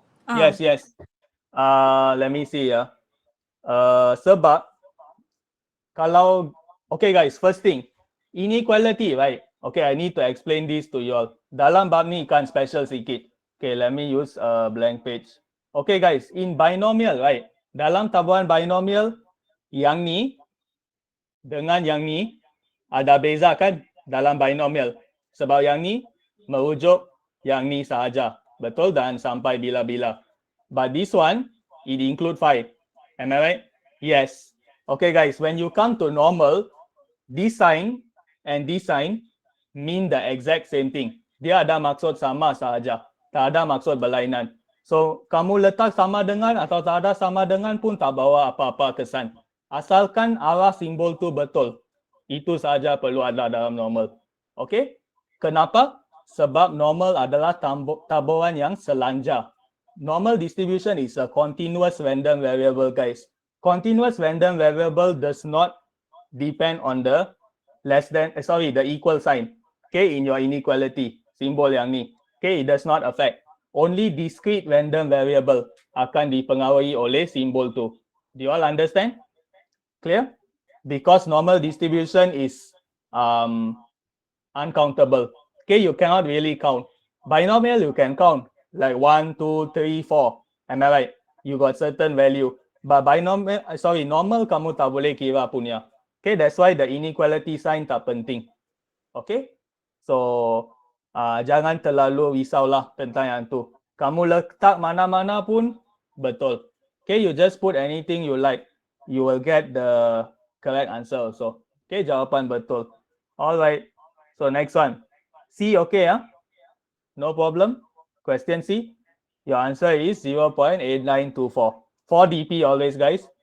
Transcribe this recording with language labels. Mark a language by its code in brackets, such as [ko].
[en] Yes, yes. Let me see ya. [ms] Sebab kalau [en] okay guys, first thing, inequality, right? Okay, I need to explain this to you all. [ms] Dalam bab ni kan special sikit. [en] Okay, let me use a blank page. Okay guys, in binomial, right? [ms] Dalam tabuhan binomial, yang ni dengan yang ni ada beza kan dalam binomial. Sebab yang ni merujuk yang ni sahaja. Betul? Dan sampai bila-bila. [en] But this one, it include 5. Am I right? Yes. Okay guys, when you come to normal, this sign and this sign mean the exact same thing. [ms] Dia ada maksud sama sahaja. Tak ada maksud berlainan. So, kamu letak sama dengan atau tak ada sama dengan pun tak bawa apa-apa kesan. Asalkan arah simbol tu betul. Itu sahaja perlu ada dalam normal. Okay? Kenapa? Sebab normal adalah tabuhan yang selanjar. [en] Normal distribution is a continuous random variable, guys. Continuous random variable does not depend on the the equal sign. Okay, in your inequality, [ms] simbol yang ni. [en] Okay, it does not affect. Only discrete random variable [ms] akan dipengaruhi oleh simbol tu. [en] Do you all understand? Clear? Because normal distribution is uncountable. Okay, you cannot really count. Binomial you can count like 1, 2, 3, 4. Am I right? You got certain value. But normal [ms] kamu tak boleh kira punya. [en] Okay, that's why the inequality sign [ms] tak penting. [en] Okay, so [ms] Jangan terlalu risaulah tentang yang tu. Kamu letak mana-mana pun betul. [en] Okay, you just put anything you like. You will get the correct answer also. Okay, [ms] jawapan betul. [en] Alright. So next one. C, okay, no problem. Question C. Your answer is 0.8924. 4 dp always, guys.